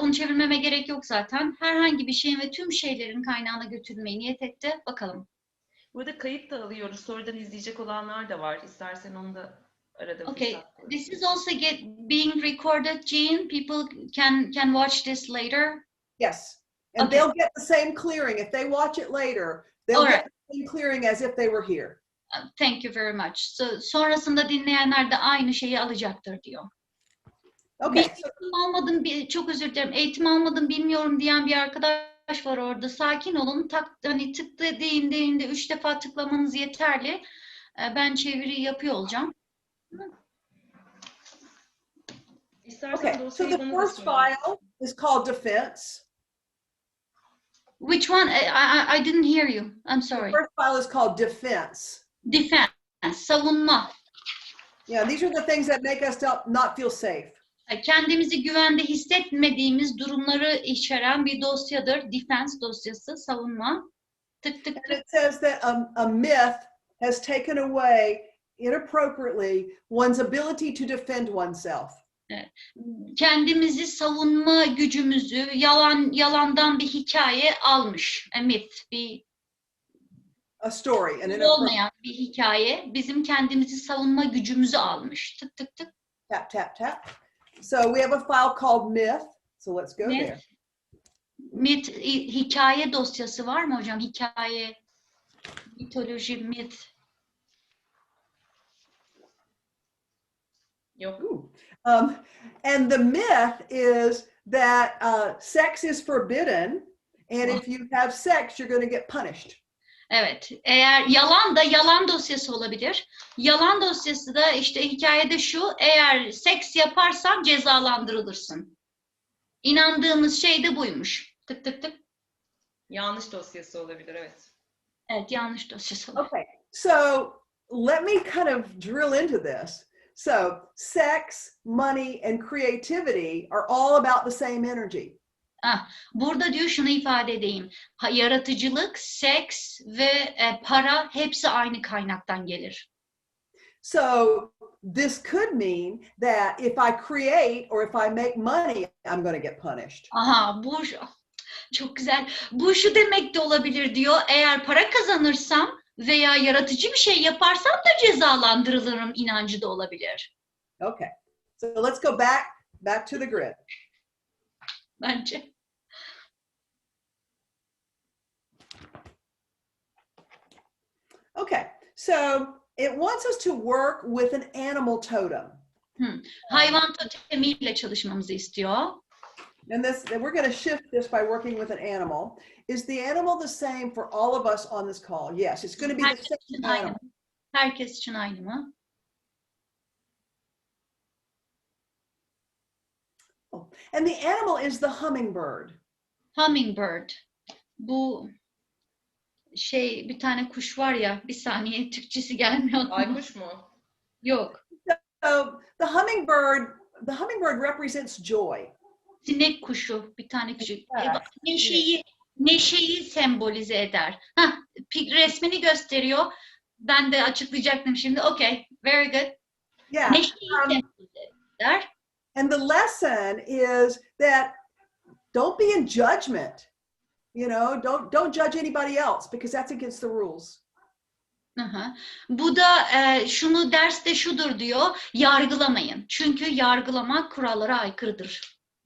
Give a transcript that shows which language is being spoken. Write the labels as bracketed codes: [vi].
[tr] Onu çevirmeme gerek yok zaten. Herhangi bir şeyin ve tüm şeylerin kaynağına götürülmeyi niyet etti. Bakalım. Burada kayıt da alıyoruz. Sonradan izleyecek olanlar da var. İstersen onu da arada. [en] Okay. This is also being recorded, Jean. People can watch this later. Yes. And they'll get the same clearing. If they watch it later, they'll get the same clearing as if they were here. Thank you very much. [tr] Sonrasında dinleyenler de aynı şeyi alacaktır diyor. [en] Okay. [tr] Çok özür dilerim. Eğitim almadım, bilmiyorum diyen bir arkadaş var orada. Sakin olun. Tıkla deyinde 3 defa tıklamanız yeterli. Ben çeviri yapıyor olacağım. [en] Okay. So the first file is called defense. Which one? I didn't hear you. I'm sorry. The first file is called defense. Defense. Savunma. Yeah, these are the things that make us not feel safe. [tr] Kendimizi güvende hissetmediğimiz durumları içeren bir dosyadır. Defense dosyası, savunma. Tık tık tık. [en] And it says that a myth has taken away inappropriately one's ability to defend oneself. [tr] Kendimizi savunma gücümüzü yalandan bir hikaye almış. [en] A myth, A story. [tr] olmayan bir hikaye bizim kendimizi savunma gücümüzü almış. Tık tık tık. [en] Tap, tap, tap. So we have a file called myth. So let's go there. [tr] Myth, hikaye dosyası var mı hocam? Hikaye, mitoloji, myth. Yok. [en] And the myth is that sex is forbidden, and if you have sex, you're going to get punished. [tr] Evet, eğer yalan dosyası olabilir. Yalan dosyası da işte hikayede şu, eğer seks yaparsan cezalandırılırsın. İnandığımız şey de buymuş. Tık tık tık. Yanlış dosyası olabilir, evet. Evet, yanlış dosyası olabilir. [en] Okay, so let me kind of drill into this. So sex, money, and creativity are all about the same energy. [tr] Burada diyor şunu ifade edeyim. Yaratıcılık, seks ve para hepsi aynı kaynaktan gelir. [en] So this could mean that if I create or if I make money, I'm going to get punished. [tr] Aha, bu çok güzel. Bu şu demek de olabilir diyor. Eğer para kazanırsam veya yaratıcı bir şey yaparsam da cezalandırılırım inancı da olabilir. [en] Okay, so let's go back to the grid. [tr] Bence. [en] Okay, so it wants us to work with an animal totem. [tr] Hayvan totemiyle çalışmamızı istiyor. [en] And we're going to shift this by working with an animal. Is the animal the same for all of us on this call? Yes, it's going to be the same animal. [tr] Herkes için aynı mı? [en] And the animal is the hummingbird. Hummingbird. [tr] Bu bir tane kuş var ya, bir saniye Türkçesi gelmiyor. Baykuş mu? Yok. [en] So the hummingbird represents joy. [tr] Sinek kuşu, bir tane küçük. Evet. Neşeyi sembolize eder. Resmini gösteriyor. Ben de açıklayacaktım şimdi. [en] Okay, very good. Yeah. [tr] Neşeyi sembolize eder. [en] And the lesson is that don't be in judgment. You know, don't judge anybody else because that's against the rules. [tr] Bu da derste şudur diyor, yargılamayın. Çünkü yargılamak kurallara aykırıdır.